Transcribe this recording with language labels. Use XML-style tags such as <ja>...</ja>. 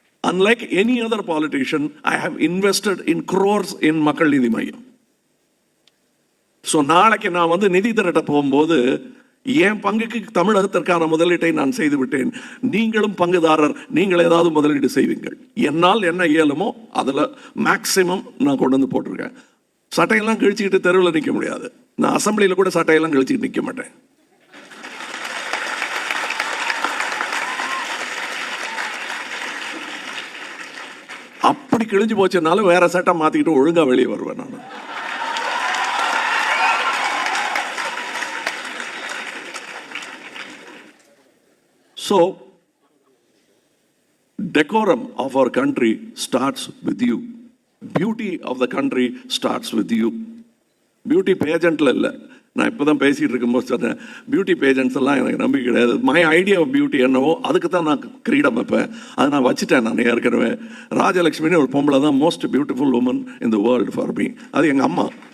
<en>Unlike any other politician, I have invested in crores in Makkal Needhi Maiam.</en> <ta>So நாளைக்கு நான் நிதி திரட்ட போகும்போது என் பங்குக்கு தமிழகத்திற்கான முதலீட்டை நான் செய்து விட்டேன். நீங்களும் பங்குதாரர், நீங்கள் ஏதாவது முதலீடு செய்வீங்கள். என்னால் என்ன இயலுமோ அதில் மேக்சிமம் நான் கொண்டு வந்து போட்டிருக்கேன். சட்டையெல்லாம் கிழிச்சிக்கிட்டு தெருவில் நிற்க முடியாது. நான் அசம்பிளியில் கூட சட்டையெல்லாம் கிழிச்சிக்கிட்டு நிற்க மாட்டேன். அப்படி கிழிஞ்சு போச்சுனாலும் வேற சட்டை மாற்றிக்கிட்டு ஒழுங்காக வெளியே வருவேன் நான்.</ta> <en>So, decorum of our country starts with you. Beauty of the country starts with you.</en> <ta>Beauty pageantல இல்லை. நான் இப்போ தான் பேசிகிட்டு இருக்கும்போது சொன்னேன், பியூட்டி பேஜெண்ட்ஸ் எல்லாம் எனக்கு நம்பிக்கை கிடையாது.</ta> <en>my idea of beauty</en> <ta>என்னவோ அதுக்கு தான் நான் கிரீடம் வைப்பேன். அதை நான் வச்சுட்டேன். நான் ஏற்கனவே ராஜலக்ஷ்மின்னு ஒரு பொம்பளை தான்</ta> <en>Most beautiful woman in the world for me.</en> <ta>அது எங்கள் அம்மா.</ta>